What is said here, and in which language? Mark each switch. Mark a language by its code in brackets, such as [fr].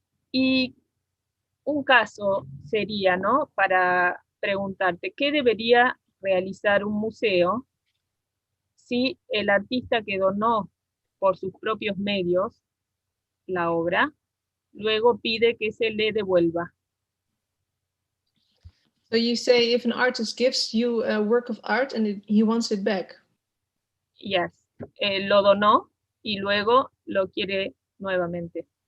[es] Y un caso sería, ¿no? Para preguntarte, ¿qué debería realizar un museo si el artista que donó por sus propios medios la obra, luego pide que se le devuelva? [en] So you say if an artist gives you a work of art and he wants it back. Yes. [es] Lo donó y luego lo quiere nuevamente.